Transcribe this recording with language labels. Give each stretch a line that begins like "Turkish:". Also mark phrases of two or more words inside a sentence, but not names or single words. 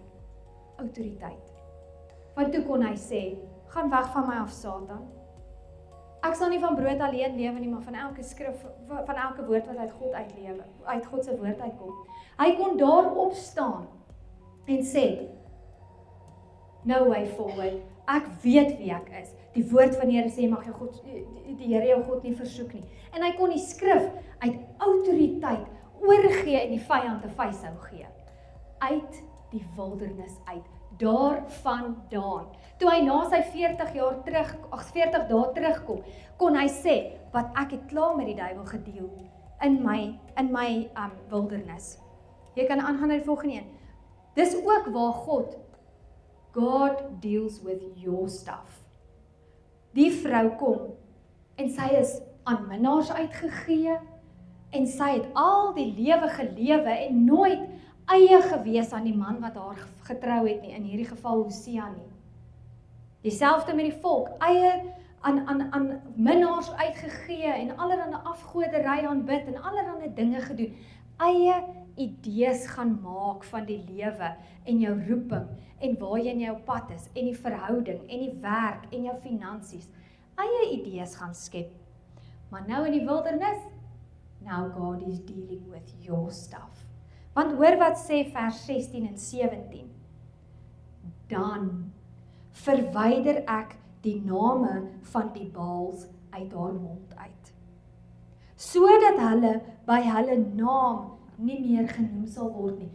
Afrikaans: Autoriteit. Want toe kon hy sê, gaan weg van my af, Satan. Ek sal nie van brood alleen lewe nie, maar van elke skrif, van elke woord wat uit God se woord uitkom. Hy kon daar opstaan en sê,
English: no way forward,
Afrikaans: ek weet wie ek is. Die woord van die Here sê, mag die Here jou God nie versoek nie. En hy kon die skrif uit autoriteit oorgee en die vyand 'n vuishou gee. Uit die wildernis uit. daarvandaan. Toe hy na sy 40 dae terugkom, kon hy sê, wat ek het klaar met die duiwel gedeel in my wildernis. Jy kan aangaan na die volgende een. Dis ook waar God
English: deals with your stuff.
Afrikaans: Die vrou kom, en sy is aan minnaars uitgegee, en sy het al die lewe gelewe, en nooit eie gewees aan die man wat haar getrou het nie, in hierdie geval Hosea nie. Dieselfde met die volk, eie aan minnaars uitgegee, en allerhande afgoderry aanbid, en allerhande dinge gedoen, eie idees gaan maak van die lewe, en jou roeping, en waar jy in jou pad is, en die verhouding, en die werk, en jou finansies, eie idees gaan skep. Maar nou in die wildernis,
English: now God is dealing with your stuff.
Afrikaans: Want hoor wat sê vers 16 en 17. Dan verwyder ek die name van die Baals uit haar mond uit, sodat hulle by hulle naam nie meer genoem sal word nie.